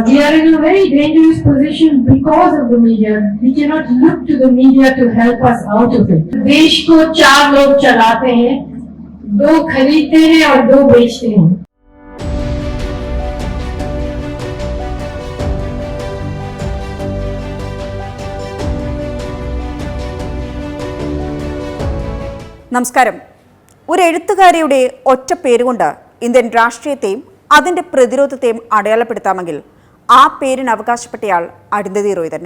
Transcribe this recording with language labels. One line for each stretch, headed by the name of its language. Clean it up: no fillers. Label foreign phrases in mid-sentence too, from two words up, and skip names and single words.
English: We are in a very dangerous position because of the media. We cannot look to the media to help us out of it.
Hindi: देश को 4 लोग चलाते हैं, 2 खरीदते हैं और 2 बेचते हैं.
Malayalam: നമസ്കാരം. ഒരു എഴുത്തുകാരിയുടെ ഒറ്റ പേരുകൊണ്ട് ഇന്ത്യൻ രാഷ്ട്രീയത്തെയും അതിൻ്റെ പ്രതിരോധത്തെയും അടയാളപ്പെടുത്താമെങ്കിൽ ആ പേരിന് അവകാശപ്പെട്ടയാൾ അരുന്ധതി റോയ് തന്നെ.